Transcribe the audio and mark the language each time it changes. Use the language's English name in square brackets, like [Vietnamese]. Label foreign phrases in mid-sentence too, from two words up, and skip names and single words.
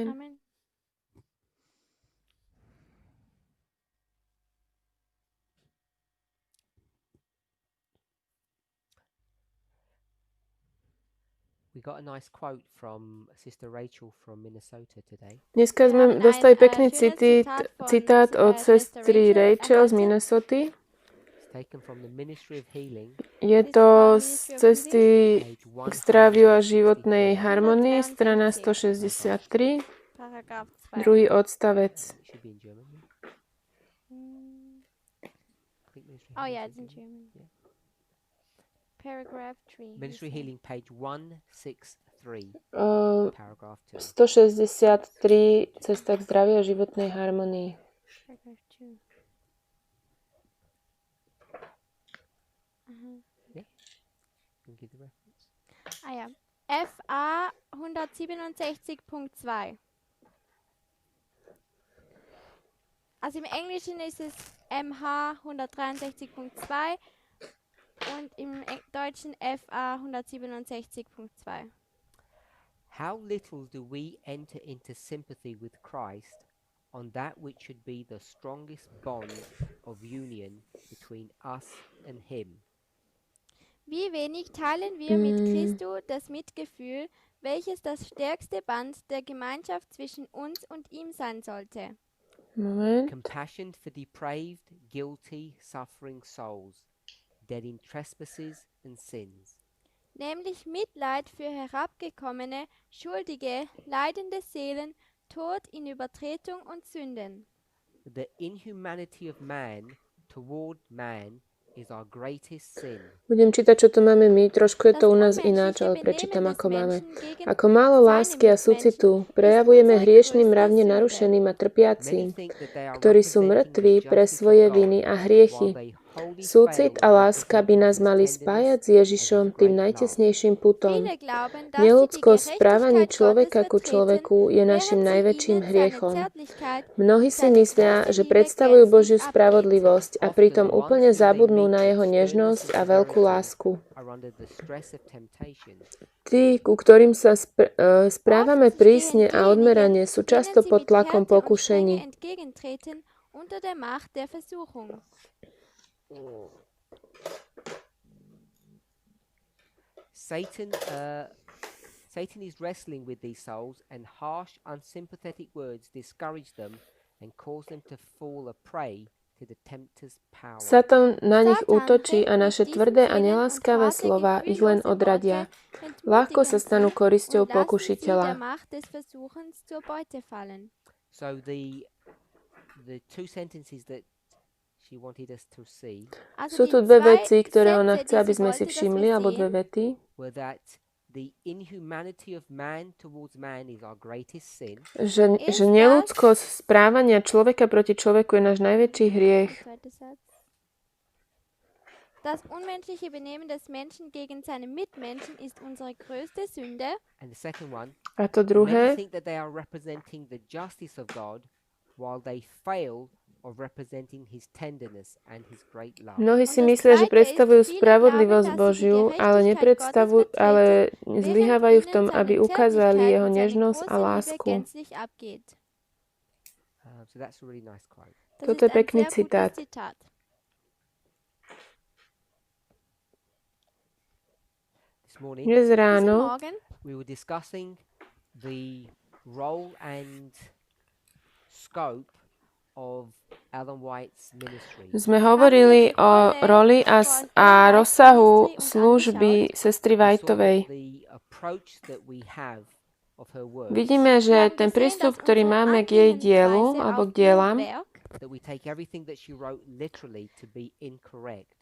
[English] Amen. We got a nice quote from Sister Rachel from Minnesota today. [Slovak] Dneska [German] Wir [Slovak] sme [German] haben [Slovak] dostali [German] ein [Slovak] pekný [German] schönes [Slovak] citát od [German] Schwester [Slovak] sestry Rachel z [German] erhalten. [Slovak] Minnesoty. [English] It's taken from the Ministry of Healing, [Slovak] Je [German] Ist [Slovak] to [German] von [Slovak] z [English] Ministry of [Slovak] cesty [English] page [Slovak] k zdraviu a 163. životnej harmonii, strana 163, [English] Paragraph 2. [Slovak] druhý odstavec. [English] It should be in German. Mm. I think Ministry Oh Healing yeah, is it's in German. Yeah. Paragraph 3. Ministry Healing, page 163, Uh, paragraph 2. 163, [Slovak] cesta k zdraviu a životnej harmonii. [English] Paragraph 2. Mhm. Can you give the reference? [German] Ah ja. FA 167.2. Also im Englischen ist es MH 163.2 und im Deutschen FA 167.2. [English] How little do we enter into sympathy with Christ on that which should be the strongest bond of union between us and him? [German] Wie wenig teilen wir mit Christo das Mitgefühl, welches das stärkste Band der Gemeinschaft zwischen uns und ihm sein sollte. Moment. [English] Compassion for depraved, guilty, suffering souls, dead in trespasses and sins. [German] Nämlich Mitleid für herabgekommene, schuldige, leidende Seelen, tot in Übertretung und Sünden. [English] The inhumanity of man toward man is our greatest sin. [Slovak] Budem čítať, čo tu máme my. Trošku je to u nás ináč, ale prečítam, ako máme. Ako málo lásky a súcitu prejavujeme hriešným mravne narušeným a trpiacím, ktorí sú mŕtvi pre svoje viny a hriechy. Súcit a láska by nás mali spájať s Ježišom tým najtesnejším putom. Neľudskosť správanie človeka ku človeku je našim najväčším hriechom. Mnohí si myslia, že predstavujú Božiu spravodlivosť a pritom úplne zabudnú na jeho nežnosť a veľkú lásku. Tí, ku ktorým sa správame prísne a odmerane, sú často pod tlakom pokušení. [English] Satan is wrestling with these souls, and harsh, unsympathetic words discourage them and cause them to fall a prey to the tempter's power. [Slovak] Satan na nich útočí a naše tvrdé a neláskavé slova ich len odradia. Ľahko sa stanú korisťou pokušiteľa. [English] So the two sentences that she wanted us to see [Slovak] Sú tu dve veci, ktoré ona chce, aby sme si všimli, alebo dve vety. [English] were that the inhumanity of man towards man is our greatest sin. [Slovak] Že neľudskosť správania človeka proti človeku je náš najväčší hriech. [German] Das unmenschliche Benehmen des Menschen gegen seine Mitmenschen ist unsere größte Sünde. [English] And the second one, [Slovak] A to [English] many [Slovak] druhé, [English] think that they are representing the justice of God while they fail of representing his tenderness and his great love. [Slovak] mnohí si myslia, že predstavujú spravodlivosť Božiu, ale zlyhávajú v tom, aby ukázali jeho nežnosť a lásku. [English] So that's a really nice quote. [Slovak] Toto je pekný citát. [English] This morning [Slovak] Dnes ráno [English] we were discussing the role and scope of Ellen White's ministry. [Slovak] sme hovorili o roli a rozsahu služby sestry Whiteovej. [English] The approach that we have of her work, [Slovak] Vidíme, že ten prístup, ktorý máme k jej dielu alebo k dielam, [English] that we take everything that she wrote literally to be incorrect.